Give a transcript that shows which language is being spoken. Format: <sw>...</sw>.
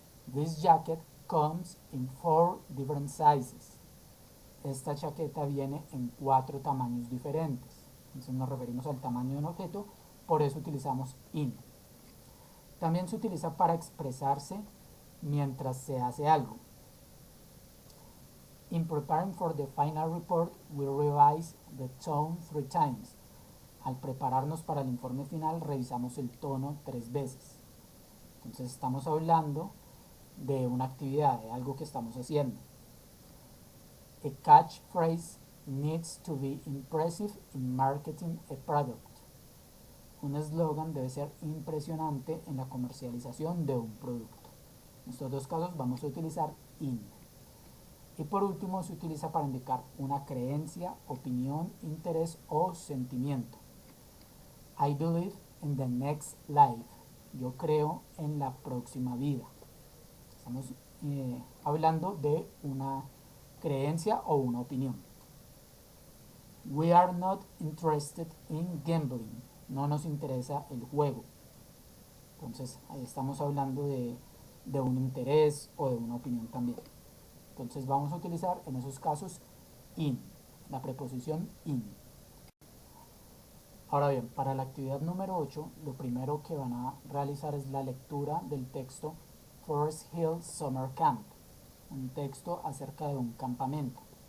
<en>This jacket comes in 4 different sizes.</en> <es>Esta chaqueta viene en 4 tamaños diferentes. Entonces nos referimos al tamaño de un objeto, por eso utilizamos in. También se utiliza para expresarse mientras se hace algo.</es> <en>In preparing for the final report, we revise the tone 3 times.</en> <es>Al prepararnos para el informe final, revisamos el tono 3 veces. Entonces estamos hablando de una actividad, de algo que estamos haciendo.</es> <en>A catchphrase needs to be impressive in marketing a product.</en> <es>Un eslogan debe ser impresionante en la comercialización de un producto. En estos dos casos vamos a utilizar in. Y por último se utiliza para indicar una creencia, opinión, interés o sentimiento.</es> <en>I believe in the next life.</en> <es>Yo creo en la próxima vida. Estamos hablando de una creencia o una opinión.</es> <en>We are not interested in gambling.</en> <es>No nos interesa el juego. Entonces ahí estamos hablando de un interés o de una opinión también. Entonces vamos a utilizar en esos casos in, la preposición in. Ahora bien, para la actividad número 8, lo primero que van a realizar es la lectura del texto Forest Hill Summer Camp, un texto acerca de un campamento.</es>